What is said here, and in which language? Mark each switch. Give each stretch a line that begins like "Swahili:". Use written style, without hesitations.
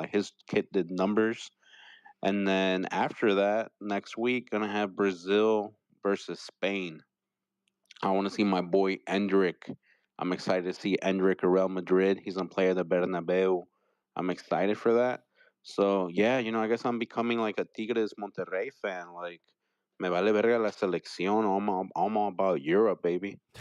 English: Like his kit did numbers. And then after that, next week, gonna have Brazil versus Spain. I want to see my boy Endrick. I'm excited to see Endrick at Real Madrid. He's gonna play at the Bernabeu. I'm excited for that. So yeah, I guess I'm becoming like a Tigres Monterrey fan.
Spanish: Like, me vale verga la selección.
English: I'm all about Europe, baby.